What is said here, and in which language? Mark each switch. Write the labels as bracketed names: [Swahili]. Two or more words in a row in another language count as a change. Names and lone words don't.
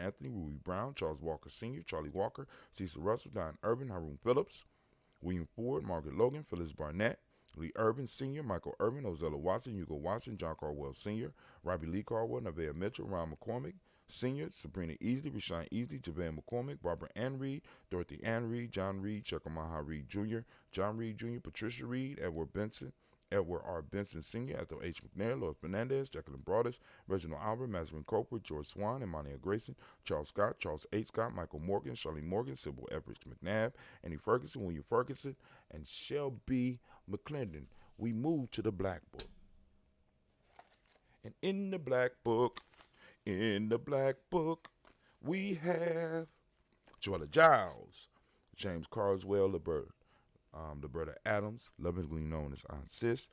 [English] Anthony, Ruby Brown, Charles Walker Sr., Charlie Walker, Cecil Russell, Diane Urban, Haroon Phillips, William Ford, Margaret Logan, Phyllis Barnett, Lee Urban Sr., Michael Urban, Ozella Watson, Hugo Watson, John Caldwell Sr., Robbie Lee Caldwell, Nevaeh Mitchell, Ron McCormick Sr., Sabrina Easley, Rashawn Easley, Javon McCormick, Barbara Ann Reed, Dorothy Ann Reed, John Reed, Chekamaha Reed Jr., John Reed Jr., Patricia Reed, Edward R. Benson Sr., Ethel H. McNair, Lloyd Fernandez, Jacqueline Broadus, Reginald Albert, Mazarin Coper, George Swan, Imania Grayson, Charles Scott, Charles H. Scott, Michael Morgan, Charlene Morgan, Sybil Everett McNabb, Annie Ferguson, William Ferguson, and Shelby McClendon. We move to the Black Book. And in the Black Book, we have Joella Giles, James Carswell, Liberta Adams, lovingly known as Aunt Sis.